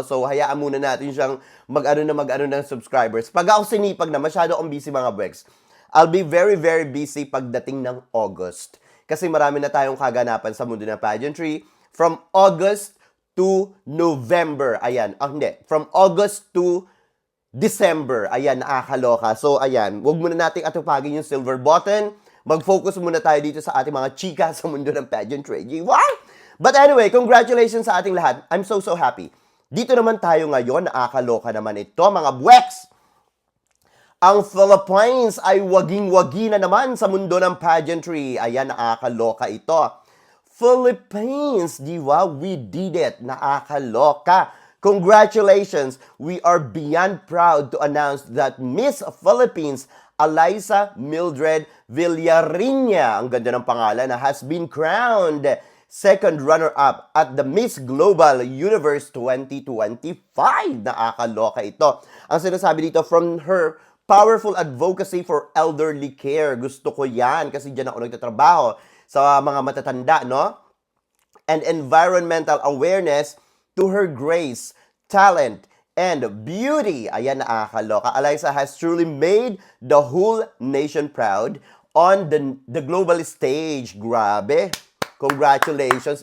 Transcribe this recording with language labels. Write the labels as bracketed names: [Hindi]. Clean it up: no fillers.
[Filipino] So, hayaan muna natin siyang mag-ano ng subscribers. Pag ako sinipag na, masyado akong busy mga Bwex. [English] I'll be very busy [Filipino] pagdating ng August. Kasi marami na tayong kaganapan sa mundo ng pageantry. [English] From August to November. [Filipino] Ayan. Hindi. [English] From August to December. [Filipino] Ayan, nakakaloka. So, ayan. Huwag muna nating atupagin yung silver button. Mag-focus muna tayo dito sa ating mga chika sa mundo ng pageantry. Wow! [English] But anyway, congratulations [Filipino] sa ating lahat. [English] I'm so happy. [Filipino] Dito naman tayo ngayon, nakakaloka naman ito, mga Bwex. Ang Philippines ay waging-wagi na naman sa mundo ng pageantry. Ayan, nakakaloka ito. Philippines, di ba? [English] We did it. [Filipino] Nakakaloka. Congratulations. [English] We are beyond proud to announce that Miss Philippines Alyssa Mildred Villariña, [Filipino] ang ganda ng pangalan, na [English] has been crowned second runner-up at the Miss Global Universe 2025. [Filipino] Nakakaloka ito. Ang sinasabi dito, [English] from her powerful advocacy for elderly care. [Filipino] Gusto ko yan kasi dyan ako nagtatrabaho sa mga matatanda, no? [English] And environmental awareness to her grace, talent, and beauty. [Filipino] Ayan, nakakaloka. [English] Alyssa has truly made the whole nation proud on the global stage. [Filipino] Grabe. [English] Congratulations.